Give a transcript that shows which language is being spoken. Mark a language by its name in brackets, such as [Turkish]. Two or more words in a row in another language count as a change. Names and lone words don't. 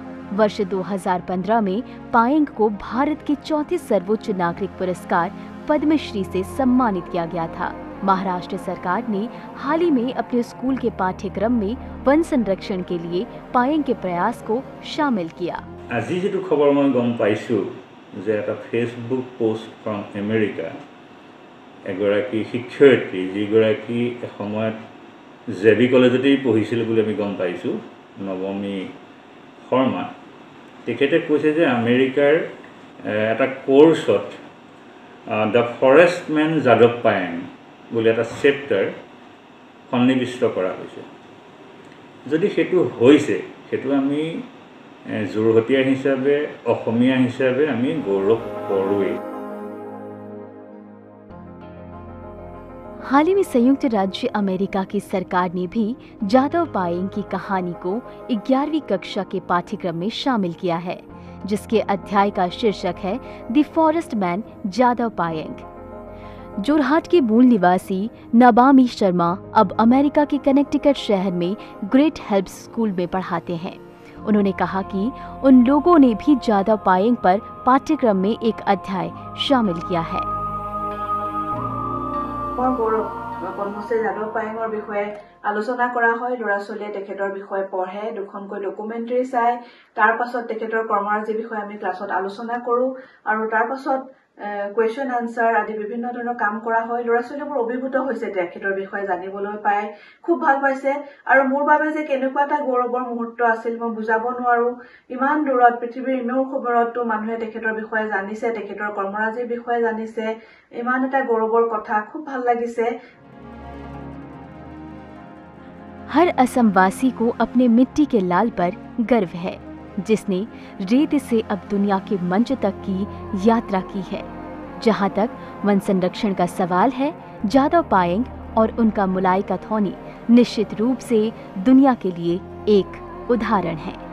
[Hindi] वर्ष 2015 में पायेंग को भारत के चौथे सर्वोच्च नागरिक पुरस्कार पद्मश्री से सम्मानित किया गया था। महाराष्ट्र सरकार ने हाल ही में अपने स्कूल के पाठ्यक्रम में वन संरक्षण के लिए पायेंग के प्रयास को शामिल किया। [Assamese] আজি যেটো খবৰ মই গম পাইছো যে এটা [English] Facebook post from America [Assamese] এগৰাকী শিক্ষয়িত্ৰী যিগৰাকী এসময়ত জেবি কলেজতেই পঢ়িছিল বুলি আমি গম পাইছো, নৱমী শৰ্মা, তেখেতে কৈছে যে আমেৰিকাৰ এটা কোৰ্ছত দ্য ফৰেষ্ট মেন যাদৱ পায়েং বুলি এটা চেপ্টাৰ সন্নিৱিষ্ট কৰা হৈছে। যদি সেইটো হৈছে সেইটো আমি যোৰহতীয়া হিচাপে অসমীয়া হিচাপে আমি গৌৰৱ কৰোঁ। [Hindi] हाल ही में संयुक्त राज्य अमेरिका की सरकार ने भी जादव पायेंग की कहानी को 11वीं कक्षा के पाठ्यक्रम में शामिल किया है, जिसके अध्याय का शीर्षक है द फॉरेस्ट मैन जादव पायेंग। जोरहाट के मूल निवासी नबामी शर्मा अब अमेरिका के कनेक्टिकट शहर में ग्रेट हेल्प्स स्कूल में पढ़ाते हैं। उन्होंने कहा कि उन लोगों ने भी जादव पायेंग पर पाठ्यक्रम में एक अध्याय शामिल किया है। [Assamese] जादव पायेंगर বিষয়ে আলোচনা কৰা হয়। ল'ৰা ছোৱালীয়ে তেখেতৰ বিষয়ে পঢ়ে, দুখনকৈ ডকুমেণ্টাৰী চাই, তাৰ পাছত তেখেতৰ কৰ্মৰাজিৰ বিষয়ে আমি ক্লাছত আলোচনা কৰোঁ আৰু তাৰ পাছত [English] question answer [Assamese] আদি বিভিন্ন ধৰণৰ কাম কৰা হয়। ল'ৰা ছোৱালীবোৰ অভিভূত হৈছে তেখেতৰ বিষয়ে জানিবলৈ পাই, খুব ভাল পাইছে। আৰু মোৰ বাবে যে কেনেকুৱা এটা গৌৰৱৰ মুহূৰ্ত আছিল মই বুজাব নোৱাৰো। ইমান দূৰত পৃথিৱীৰ ইমেৰ খবৰতো মানুহে তেখেতৰ বিষয়ে জানিছে, তেখেতৰ কৰ্মৰাজিৰ বিষয়ে জানিছে, ইমান এটা গৌৰৱৰ কথা, খুব ভাল লাগিছে। [Hindi] हर असमवासी को अपने मिट्टी के लाल पर गर्व है, जिसने रेत से अब दुनिया के मंच तक की यात्रा की है। जहां तक वन संरक्षण का सवाल है, जादव पायेंग और उनका मुलाई कैथोनी निश्चित रूप से दुनिया के लिए एक उदाहरण है।